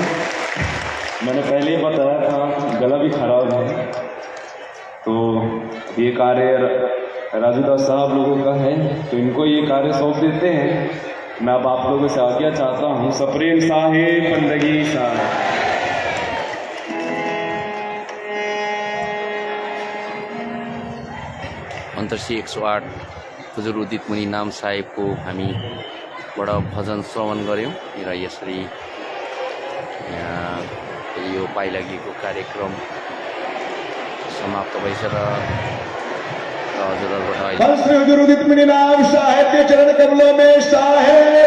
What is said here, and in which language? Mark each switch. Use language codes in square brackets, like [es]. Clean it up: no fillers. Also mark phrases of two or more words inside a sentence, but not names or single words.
[hi] मैंने पहले ही बताया था, गला भी खराब है। तो ये कार्य राजू दास साहब लोगों का है, तो इनको ये कार्य सौंप देते हैं। मैं अब आप लोगों से आज्ञा चाहता हूँ। सप्रेम साहेब बंदगी साहब। [ne] अन्तर्सी 108 हुजुर उदित मुनि नाम साहेबको हामीबाट भजन श्रवण गऱ्यौँ र यसरी यो पाइला गीतको कार्यक्रम समाप्त भइछ र हजुरहरूबाट [hi] हुजूर उदित मुनि नाम साहेब के चरण कमलों में साहेब